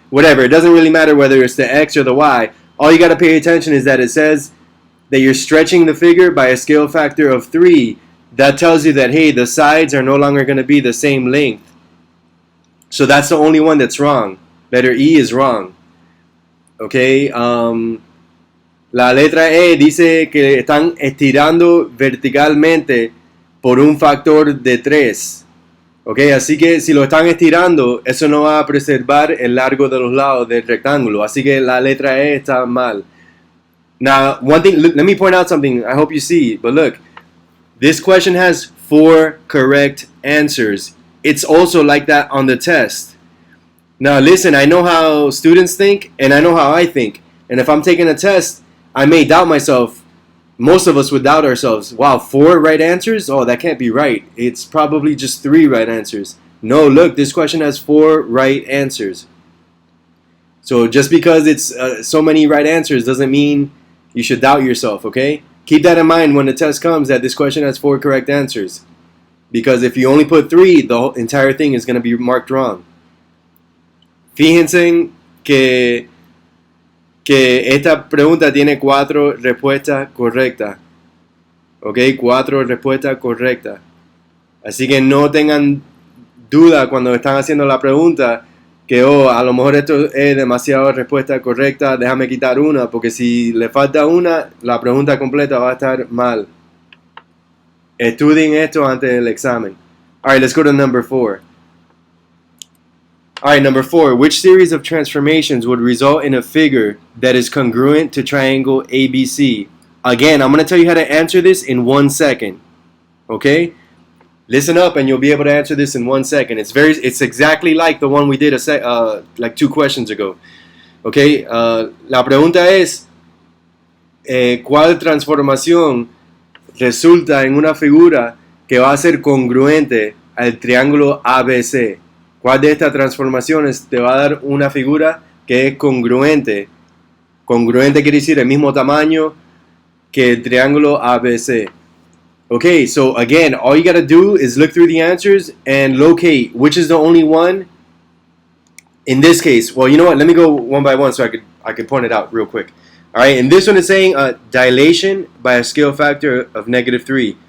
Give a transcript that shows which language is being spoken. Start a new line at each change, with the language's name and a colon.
English: Whatever, it doesn't really matter whether it's the x or the y. All you got to pay attention is that it says that you're stretching the figure by a scale factor of 3. That tells you that, hey, the sides are no longer going to be the same length. So that's the only one that's wrong. Letter E is wrong.
Spanish: Okay, la letra E dice que están estirando verticalmente por un factor de 3. Ok, así que si lo están estirando, eso no va a preservar el largo de los lados del rectángulo. Así que la letra E está mal.
English: Now, one thing, let me point out something. I hope you see, but look. This question has 4 correct answers. It's also like that on the test. Now listen, I know how students think and I know how I think. And if I'm taking a test, I may doubt myself. Most of us would doubt ourselves. Wow, 4 right answers? Oh, that can't be right. It's probably just 3 right answers. No, look, this question has 4 right answers. So just because it's so many right answers doesn't mean you should doubt yourself, okay? Keep that in mind when the test comes, that this question has 4 correct answers. Because if you only put 3, the whole entire thing is going to be marked wrong.
Spanish: Fíjense que esta pregunta tiene 4 respuestas correctas. Ok, 4 respuestas correctas. Así que no tengan duda cuando están haciendo la pregunta que a lo mejor esto es demasiado respuesta correcta, déjame quitar una, porque si le falta una, la pregunta completa va a estar mal. Estudien esto antes del examen.
English: Alright, let's go to number 4. Alright, number 4. Which series of transformations would result in a figure that is congruent to triangle ABC? Again, I'm going to tell you how to answer this in 1 second. Okay? Listen up and you'll be able to answer this in 1 second. It's exactly like the one we did like 2 questions ago. Okay?
Spanish: La pregunta es, ¿cuál transformación resulta en una figura que va a ser congruente al triángulo ABC? ¿Cuál de estas transformaciones te va a dar una figura que es congruente? Congruente quiere decir el mismo tamaño que el triángulo ABC.
English: Okay, so again, all you gotta do is look through the answers and locate which is the only one. In this case, well, you know what? Let me go one by one so I could point it out real quick. All right, and this one is saying dilation by a scale factor of -3.